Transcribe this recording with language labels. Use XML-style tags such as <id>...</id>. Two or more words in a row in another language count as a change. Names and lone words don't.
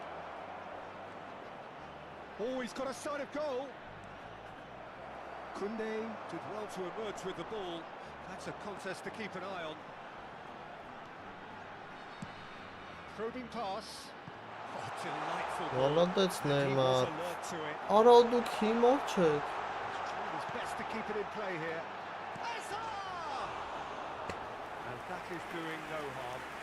<en>Oh, he's got a sight of goal. Kunde did well to emerge with the ball. That's a contest to keep an eye on. Probing pass. Oh, delightful ball. Молодец, And he was Neymar. alert to it.</en> <hy>Արա դուք հիմա չեք։</hy> <en>He's trying his best to keep it in play here. Hazard! And that is doing no harm.</en>